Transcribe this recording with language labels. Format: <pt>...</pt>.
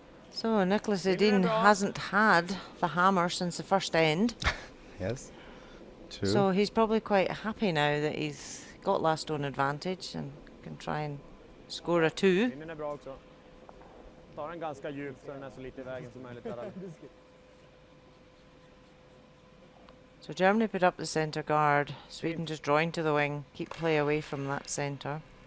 <en>So Nicholas Edin hasn't had the hammer since the first end. Yes. 2. So he's probably quite happy now that he's got last stone advantage and can try and score a 2.</en> <sv>Pinnen är bra också. Tar den ganska djupt så den är så lite i vägen som möjligt. Där.</sv> <en>So Germany put up the centre guard. Sweden just drawing to the wing. Keep play away from that centre.</en>